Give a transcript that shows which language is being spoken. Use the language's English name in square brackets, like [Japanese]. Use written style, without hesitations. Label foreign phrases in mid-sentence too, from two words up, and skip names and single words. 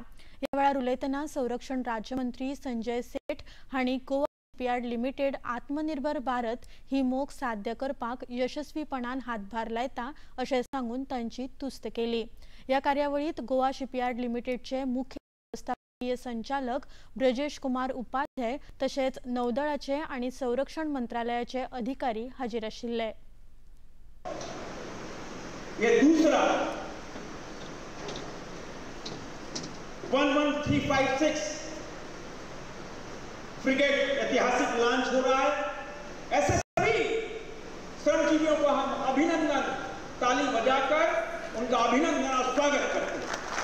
[Konkani] या वेळार उलयतना संरक्षण राज्यमंत्री संजय सेठ हांणी गोवा शिपयार्ड लिमिटेड आत्मनिर्भर भारत ही मोख साध्य करपाक यशस्वीपणान हातभार लायता अशें सांगून तांची तुस्त केली। या कार्यावळीत गोवा शिपयार्ड लिमिटेडचे मुख्य व्यवस्थापकीय संचालक ब्रजेश कुमार उपाध्याय तशेंच नौदळाचे आनी संरक्षण मंत्रालयाचे अधिकारी हाजीर आशिल्ले। [Hindi] ये दूसरा 11356 फ्रिगेट ऐतिहासिक लॉन्च हो रहा है। ऐसे सभी श्रमजीवियों को हम अभिनंदन ताली बजाकर उनका अभिनंदन और स्वागत करते हैं।